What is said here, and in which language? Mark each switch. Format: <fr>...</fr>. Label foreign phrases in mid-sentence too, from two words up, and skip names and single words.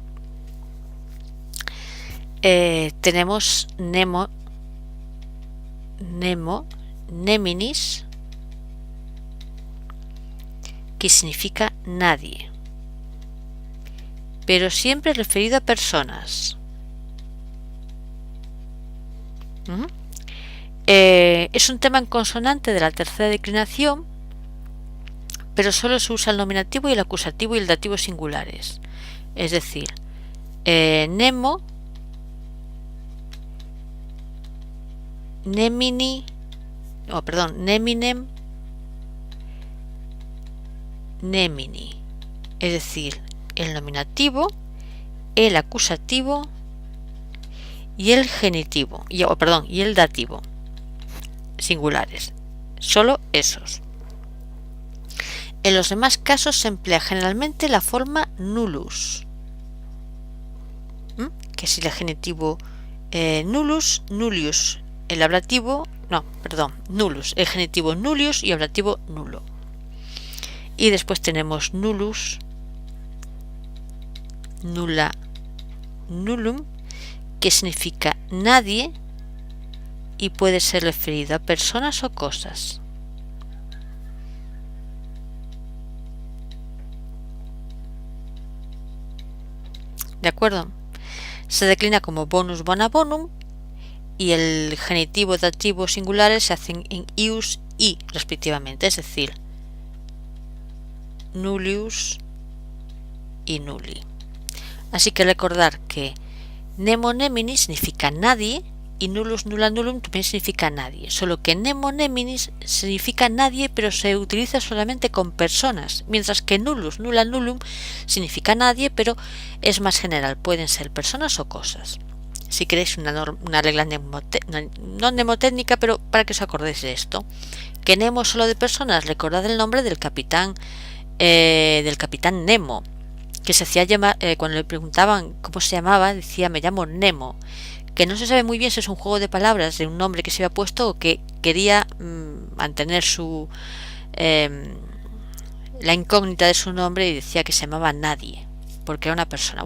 <es>Tenemos</es> <la>nemo, neminis,</la> <es>que significa nadie, pero siempre referido a personas. Es un tema en consonante de la tercera declinación, pero solo se usa el nominativo y el acusativo y el dativo singulares. Es decir,</es> <la>nemo, nemini, neminem, nemini.</la> <es>Es decir, el nominativo, el acusativo y el genitivo, y el dativo singulares. Solo esos. En los demás casos se emplea generalmente la forma nullus, que es el genitivo</es> <la>nullus, nullius,</la> <es>el ablativo, nullus, el genitivo nullius y ablativo nulo. Y después tenemos</es> <la>nullus, nulla, nullum,</la> <es>que significa nadie y puede ser referido a personas o cosas. ¿De acuerdo? Se declina como</es> <la>bonus bona bonum</la> <es>y el genitivo, dativo singulares se hacen en ius y respectivamente, es decir, nullius y nulli. Así que recordar que</es> <la>nemo neminis</la> <es>significa nadie y</es> <la>nullus nulla nullum</la> <es>también significa nadie, solo que</es> <la>nemo neminis</la> <es>significa nadie pero se utiliza solamente con personas, mientras que</es> <la>nullus nulla nullum</la> <es>significa nadie pero es más general, pueden ser personas o cosas. si queréis una regla no mnemotécnica, pero para que os acordéis de esto. Que Nemo solo de personas, recordad el nombre del capitán Nemo, que se hacía llamar, cuando le preguntaban cómo se llamaba, decía me llamo Nemo, que no se sabe muy bien si es un juego de palabras de un nombre que se había puesto o que quería mantener la incógnita de su nombre y decía que se llamaba Nadie, porque era una persona.</es>